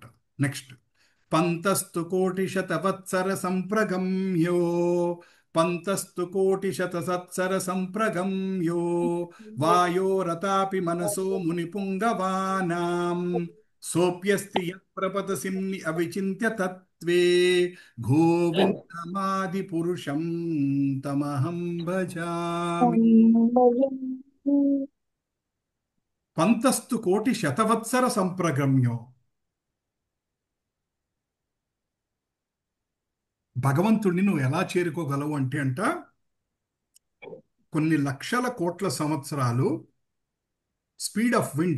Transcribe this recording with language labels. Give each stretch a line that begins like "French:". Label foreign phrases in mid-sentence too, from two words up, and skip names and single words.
Sanskrit: నెక్స్ట్, పంతస్తు కోటి శతవత్సర సంప్రగమ్యో, పంతస్తు కోటి శతసత్సర సంప్రగమ్యో, వాయోరతాపి మనసో మునిపుంగవానాం, సోప్యస్తి యత్ప్రపతసిన్ని అవిచింత్య తత్వే, గోవిందమాది పురుషం తమహం భజామి. పంతస్తు కోటి శతవత్సర సంప్రగమ్యో.
Telugu: భగవంతుడిని నువ్వు ఎలా చేరుకోగలవు అంటే కొన్ని లక్షల కోట్ల సంవత్సరాలు
English: speed of wind,